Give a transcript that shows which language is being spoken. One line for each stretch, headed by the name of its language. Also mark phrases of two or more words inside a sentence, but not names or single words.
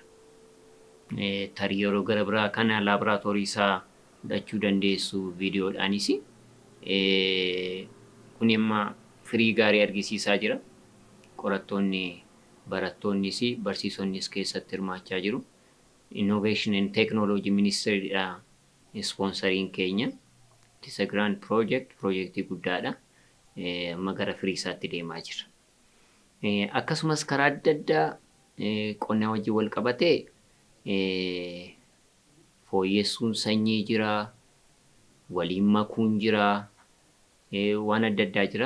Oromo: Tarii yeroo gara biraa kana laaboraatoorii isaa fudhachuu dandeessu viidiyoodhaanis kun amma firii gaarii argisiisaa jira. Qorattoonni barattoonnis barsiisonnis keessatti hirmaachaa jiru. Innovation and Technology Ministeeriidha sponsoriin keenya.
English: It's a grand project,
Oromo: projektii guddaadha. Amma gara firii isaatti deemaa jira. Akkasumas karaa adda addaa qonnaa wajjin wal qabatee fooyyessuun sanyii jira, waliin makuun jira, waan adda addaa jira.